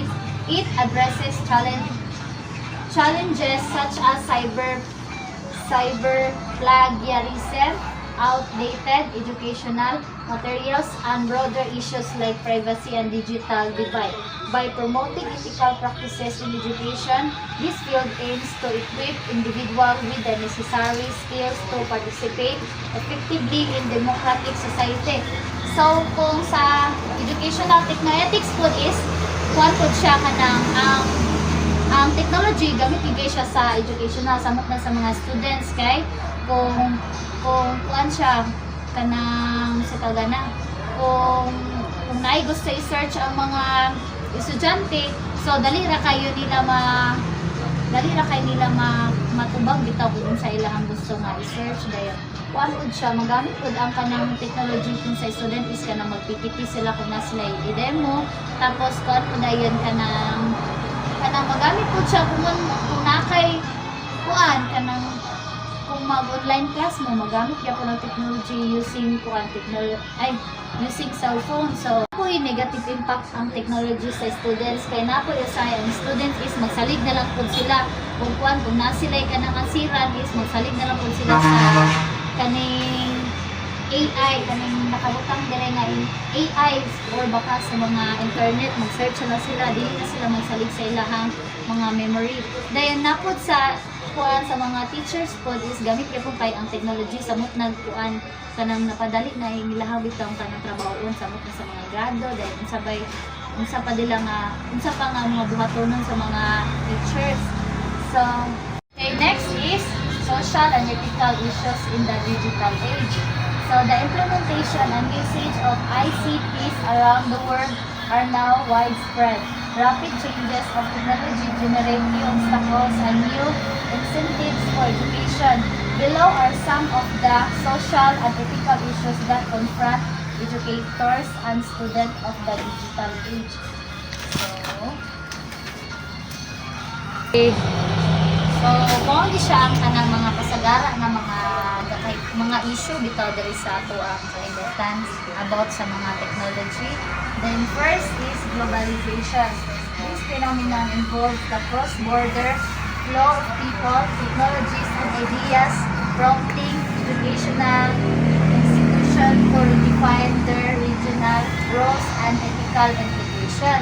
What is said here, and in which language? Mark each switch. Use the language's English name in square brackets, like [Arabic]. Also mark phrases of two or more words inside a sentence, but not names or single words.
[English] It addresses challenges such as cyber plagiarism, outdated educational materials, and broader issues like privacy and digital divide. By promoting ethical practices in education, this field aims to equip individuals with the necessary skills to participate effectively in democratic society. So, [Cebuano] kung sa [English] educational technoethics [Cebuano] po is, kuwan po siya kanang ang technology gamit higay siya sa educational samot na sa mga students kay kung kuan siya kanang sa tagana kung naay gusto i-search ang mga estudyante, so dali ra kayo nila matubag bitaw kung sa ilang gusto nga i-search dayon kuan pod siya magamit pod ang kanang technology kung sa student is kanang mag-PPT sila kung na sila i-demo, tapos kuan pod dayon kanang magamit po siya kung nakay kuan kanang kung kung mag- [English] online class [Cebuano] mo, magamit ka po ng technology [English] using using cellphone. [Cebuano] So, ako'y [English] negative impact [Cebuano] ang technology sa students. Kaya na po ang students is magsalig na lang po sila. Kung nasilay ka ng asiran is magsalig na lang po sila sa kaning AI, kaning nakabutang dire nga AI or baka sa mga internet, mag-search na sila, dili na sila magsalig sa ilahang mga memory. Dahil napod sa mga teachers po is gamit kay po kay ang technology samot nagkuan kanang napadali na ilahang bitong kanang trabahoon samot na sa mga grado dahil unsa pa nga mga buhatonon sa mga teachers. [English] So, okay, next is social and ethical issues in the digital age. So, the implementation and usage of ICTs around the world are now widespread. Rapid changes of technology generate new obstacles and new incentives for education. Below are some of the social and ethical issues that confront educators and students of the digital age. [Cebuano] Kung di siya ang kanang mga kasagara na mga issue bitaw diri sa ato ang kalibutan about sa mga technology. [English] Then first is globalization. This phenomenon involves the cross-border flow of people, technologies, and ideas, prompting educational institutions to redefine their regional roles and ethical implication.